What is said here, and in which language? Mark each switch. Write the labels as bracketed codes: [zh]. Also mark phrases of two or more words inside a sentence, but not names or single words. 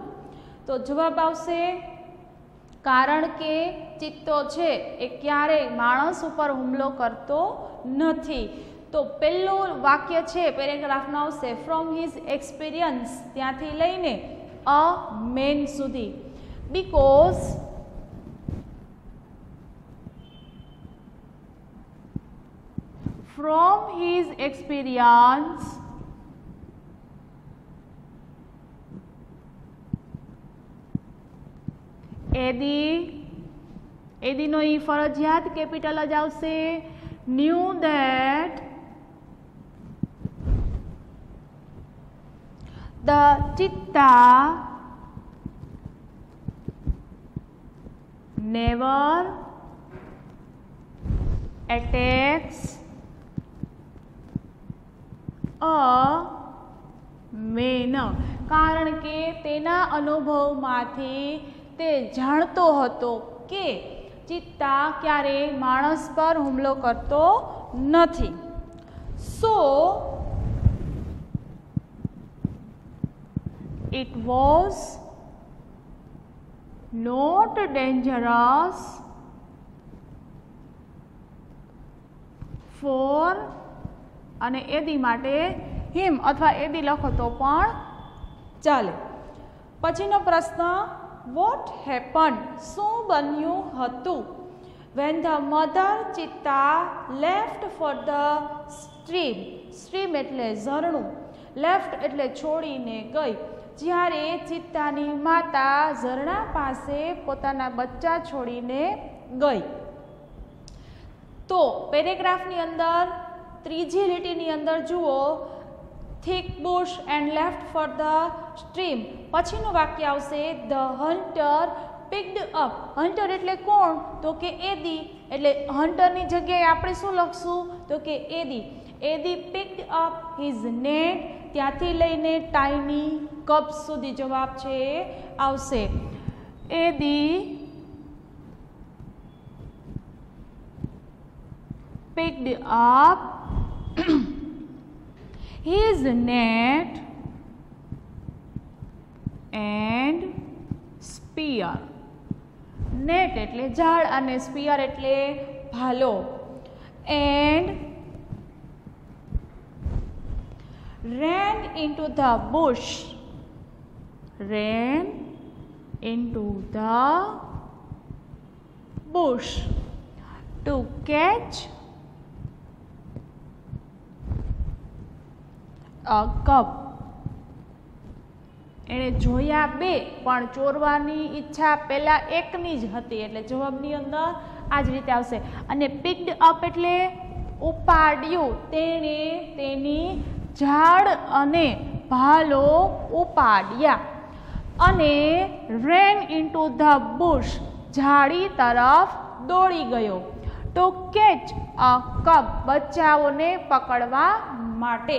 [gu] તો જવાબ આવશે કારણ કે ચિત્તો છે એ ક્યારેય માણસ ઉપર હુમલો કરતો નથી. તો પહેલું વાક્ય છે પેરેગ્રાફમાં આવશે [en] from his experience, [gu] ત્યાંથી લઈને [en] a man [gu] સુધી. બીકોઝ [en] from his experience [gu] એદી નો ઈ ફરજિયાત કેપિટલ જ આવશે. [en] knew that the cheetah never attacks man, [gu] કારણ કે તેના અનુભવમાંથી તે જાણતો હતો કે ચિત્તા ક્યારેય માણસ પર હુમલો કરતો નથી. [en] so it was not dangerous for [gu] અને એદી માટે હિમ અથવા એદી લખો તો પણ ચાલે. પછીનો પ્રશ્ન [en] what happen, [gu] શું બન્યું હતું? [en] when the mother cheetah left for the stream, [gu] સ્ટ્રીમ એટલે ઝરણું, લેફ્ટ એટલે છોડીને ગઈ. જ્યારે ચિત્તાની માતા ઝરણા પાસે પોતાના બચ્ચા છોડીને ગઈ. તો પેરેગ્રાફની અંદર ત્રીજી લીટીની અંદર જુઓ [en] thick bush and left for the stream. [gu] પછીનું વાક્ય આવશે [en] the hunter picked up. [gu] hunter એટલે કોણ? તો કે એદી. એટલે હન્ટરની જગ્યાએ આપણે શું લખશું? તો કે [en] એદી. એદી picked up his net, [gu] ત્યાંથી લઈને [en] tiny cups [gu] સુધી જવાબ છે આવશે. [en] એદી picked up his net and spear. [gu] net એટલે ઝાડ અને spear એટલે ભાલો. [en] and ran into the bush, ran into the bush to catch a cup. [gu] એણે જોયા બે પણ ચોરવાની ઈચ્છા પહેલા એકની જ હતી એટલે જવાબની અંદર આ જ રીતે આવશે. અને [en] picked up [gu] એટલે ઉપાડ્યું, તેણે તેની ઝાડ અને ભાલો ઉપાડ્યા. અને [en] ran into the bush [gu] ઝાડી તરફ દોડી ગયો. [en] to catch a cup [gu] બચ્ચાઓને પકડવા માટે.